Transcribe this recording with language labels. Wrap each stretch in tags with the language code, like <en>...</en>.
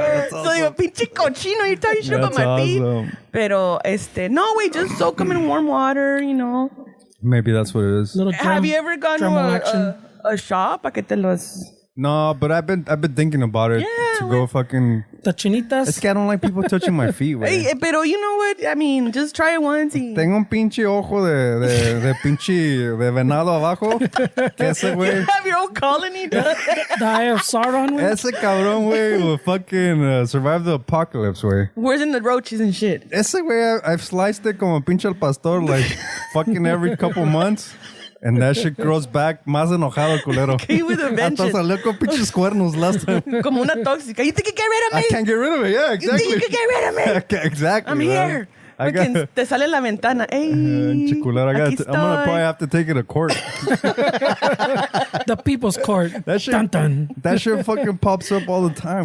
<es>So digo, pinche cochino,</es> <en>you're talking shit about my feet. Pero, no, wait, just soak them in warm water, Maybe that's what it is. Have you ever gone to a shop?</en> <es>¿A que te los...</es> <en>No, but I've been thinking about it to go fucking... The chinitas.</en> <es>Es que</es> <en>I don't like people touching my feet, güey. Hey, pero you know what? I mean, just try it once.</en> <es>Tengo un pinche ojo de pinche de venado abajo. Que ese güey...</es> <en>You have your own colony. The Eye of Sauron, güey.</en> <es>Ese cabrón,</es> <en>güey, will fucking survive the apocalypse, güey. Where's in the roaches and shit?</en> <es>Ese güey,</es> <en>I've sliced it</en> <es>como pinche al pastor</es> <en>like fucking every couple months. And that shit grows back</en> <es>más enojado, culero.</es> <en>Came with a vengeance.</en> <es>Hasta salió con pinches cuernos</es> <en>last time.</en> <es>Como una tóxica.</es> <en>You think you get rid of me? I can't get rid of it. Yeah, exactly. You think you can get rid of me? Exactly. I'm here.</en> <es>Te sale en la ventana.</es> <en>Hey, chiculero, I'm gonna probably have to take it to court. The people's court. That shit, dun, dun. That shit fucking pops up all the time,</en>